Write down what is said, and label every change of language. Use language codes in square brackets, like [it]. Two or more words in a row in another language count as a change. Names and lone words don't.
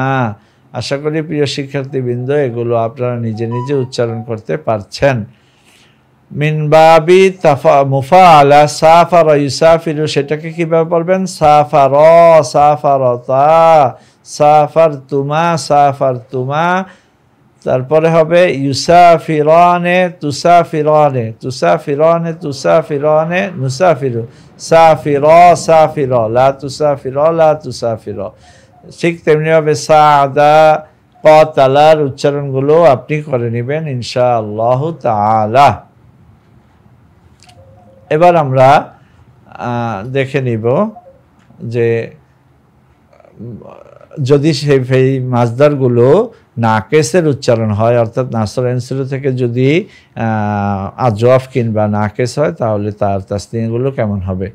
[bn] আশা করি প্রিয় শিক্ষার্থীবৃন্দ এগুলো আপনারা নিজে নিজে উচ্চারণ করতে পারছেন। [ar] من باب مفاعلة سافر يسافر, [bn] সেটাকে কিভাবে পড়বেন? [ar] سافرا سافرتا سافرتما سافرتما, [bn] তারপরে হবে [ar] يسافران تسافران تسافران تسافران نسافر سافرا سافرا لا تسافرا لا تسافرا লা তুসাফিরা। [bn] ঠিক তেমনিভাবে সাআদা কাতালার উচ্চারণগুলো আপনি করে নেবেন [ar] إن شاء الله تعالى. [bn] এবার আমরা দেখে নিব যে যদি সেই মাজদারগুলো নাকেসের উচ্চারণ হয়, অর্থাৎ [ar] نصر ينصر [bn] থেকে যদি আজওয়াফ কিংবা নাকেস হয়, তাহলে তার তাসনিয়াগুলো কেমন হবে?